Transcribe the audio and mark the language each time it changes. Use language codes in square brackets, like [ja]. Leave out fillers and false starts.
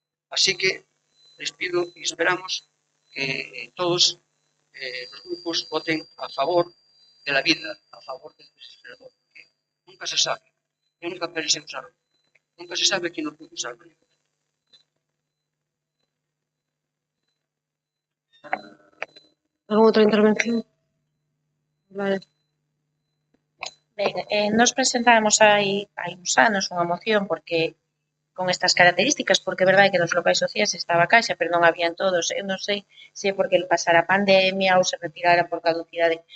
[es] Así que les pido y esperamos que todos los grupos voten a favor de la vida, a favor del desfibrilador, porque nunca se sabe. Yo nunca pensé usarlo. Nunca se sabe quién no puede usarlo. [gl] ¿Alguna outra intervención? Vale. Ben, nos presentamos hai uns anos unha moción porque con estas características, porque é verdade que nos locais sociais estaba a caixa, pero non habían todos. Eu non sei se é porque pasara a pandemia ou se retirara por caducidade.